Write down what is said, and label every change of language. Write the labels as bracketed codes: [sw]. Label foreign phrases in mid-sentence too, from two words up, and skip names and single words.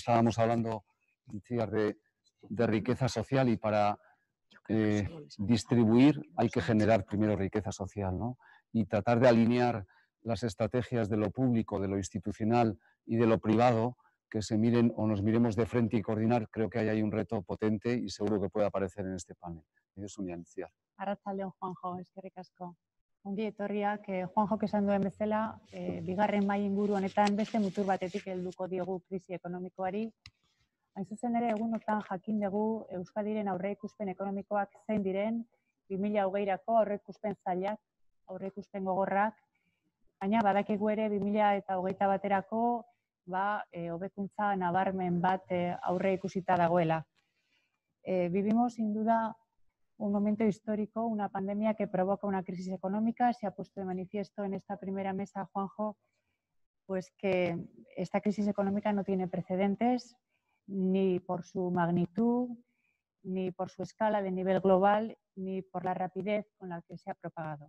[es] Estábamos hablando, Itziar, de riqueza social, y para distribuir hay que generar primero riqueza social, ¿no? Y tratar de alinear las estrategias de lo público, de lo institucional y de lo privado, que se miren o nos miremos de frente y coordinar. Creo que ahí hay un reto potente y seguro que puede aparecer en este panel. Es un Itziar. [eu] Arratsaldeon, Juanjo, eskerrik asko. Ongi etorriak, Juanjo esan duen bezala, bigarren mai inguru honetan beste mutur batetik helduko diogu krisi ekonomikoari. Hain zuzen ere, egunotan jakin dugu Euskadiren aurreikuspen ekonomikoak zein diren, 2020rako aurreikuspen zailak, aurreikuspen gogorrak, baina badakigu ere 2021erako hobekuntza nabarmen bat aurreikusita dagoela. [es] Vivimos sin duda un momento histórico, una pandemia que provoca una crisis económica. Se ha puesto de manifiesto en esta primera mesa, Juanjo, pues que esta crisis económica no tiene precedentes, ni por su magnitud, ni por su escala de nivel global, ni por la rapidez con la que se ha propagado.